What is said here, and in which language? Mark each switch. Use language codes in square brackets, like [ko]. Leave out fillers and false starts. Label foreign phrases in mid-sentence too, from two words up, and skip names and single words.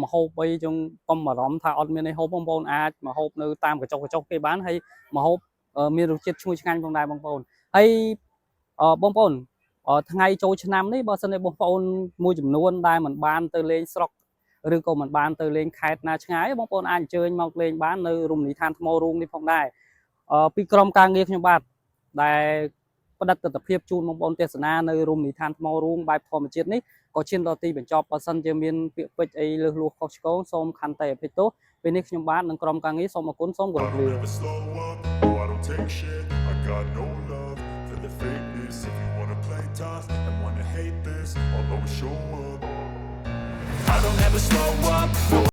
[km] ម្ហូបអីចឹងកុំបារម្ភថាអត់មានអីហូបបងប្អូនអាចមកហូបនៅតាមកញ្ចុះគេបានហើយម្ហូបមានរសជាតិឈ្ងុយឆ្ងាញ់ផងដែរបងប្អូនហើយបងប្អូនថ្ងៃចូលឆ្នាំនេះបើសិនជាបងប្អូនមួយចំនួនដែលមិនបានទៅលេងស្រុកឬក៏មិនបានទៅលេងខេត្តណាឆ្ងាយបងប្អូនអាចអញ្ជើញមកលេងបាននៅរមណីយដ្ឋានថ្មរូងនេះផងដែរពីក្រុមការងារខ្ញុំបាទដែលផ្ដិតទស្សនវិជ្ជាជូនបងប្អូនទេសនានៅរមណីយដ្ឋានថ្មរូងបែបធម្មជាតិនេះ ក៏ឈានដល់ទីបញ្ចប់បើសិនជាមានពាក្យពេចន៍អីលើសលួសខុសឆ្គងសូមខន្តីអភ័យទោសពេលនេះខ្ញុំបាទនិងក្រុមការងារសូមអរគុណសូមគោរពលា [en] never slow up, no I don't take shit, I got no love for the fakeness. If you wanna play tough and wanna hate this, I'll always show up. I don't ever slow up, no